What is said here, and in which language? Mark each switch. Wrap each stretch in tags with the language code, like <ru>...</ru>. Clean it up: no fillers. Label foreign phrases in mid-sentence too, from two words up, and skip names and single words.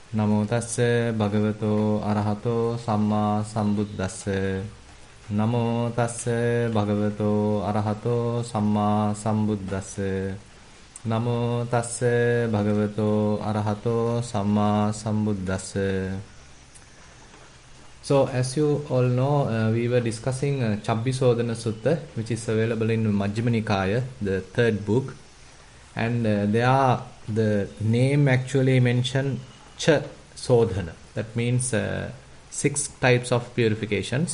<pi>Namo tassa bhagavato arahato samma sambuddhassa. Namo tassa bhagavato arahato samma sambuddhassa. Namo tassa bhagavato arahato samma sambuddhassa.</pi> <en>So, as you all know, we were discussing Chabbisodhana Sutta, which is available in Majjhima Nikaya, the third book. And there the name actually mentioned Chabbisodhana. That means 6 types of purifications.</en>